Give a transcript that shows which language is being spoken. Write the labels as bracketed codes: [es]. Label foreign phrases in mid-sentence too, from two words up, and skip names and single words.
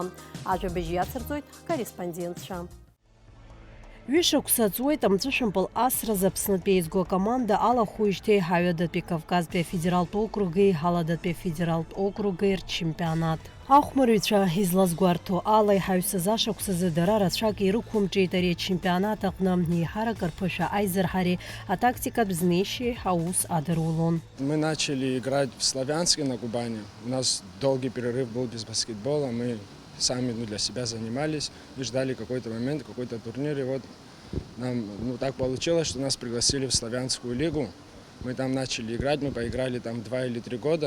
[ab] Ажәабжь иацырҵоит ҳкорреспондентцәа. Ҩышықәса ҵуеит амҵәышәымпыл асразы Аԥснытәи еизго акоманда алахәуижьҭеи Ҳаҩадатәи Кавказтәи афедералтә округи, Ҳаладатәи афедералтә округи рчемпионат. Ахәмарыҩцәа излазгәарҭо ала иҳаҩсыз ашықәсазы дара рацәак ирықәымҿиеит ари ачемпионат аҟны еиҳарак рԥышәа аизырҳареи атактикатә знеишьеи аус адырулон. [ru] Мы начали играть в Славянске на Кубани. У нас долгий перерыв был без баскетбола. Мы сами для себя занимались и ждали какой-то момент, какой-то турнир. И вот нам так получилось, что нас пригласили в Славянскую лигу. Мы там начали играть, мы поиграли там 2 или 3 года.